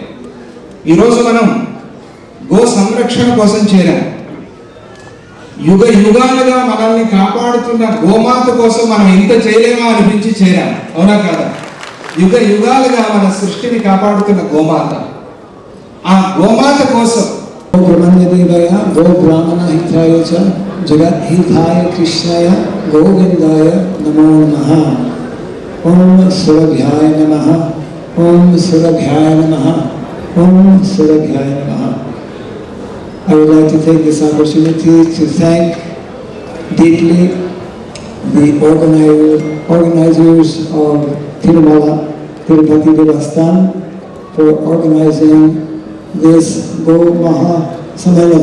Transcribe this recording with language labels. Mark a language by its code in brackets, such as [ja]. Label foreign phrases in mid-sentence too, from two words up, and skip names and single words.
[te] ఈరోజు మనం గో సంరక్షణ కోసం చేరాం. యుగ యుగాలుగా మనల్ని కాపాడుతున్న గోమాత కోసం మనం ఇంత చేయలేమా అనిపించి చేరాం, అవునా కాదా? యుగ యుగాలుగా మన సృష్టిని కాపాడుతున్న గోమాత. ఆ గోమాత కోసం [sa] गो ब्रह्मण्यदेवाय गो ब्राह्मण हिताय च जगत हिताय कृष्णाय गोविंदाय नमो नमः। ओम सुरभ्याय नमः, ओम सुरभ्याय नमः, ओम सुरभ्याय नमः। [en] I would like to take this opportunity to thank deeply the organizers of Tirumala Tirupati Devasthan for organizing this Go Maha Sammelan.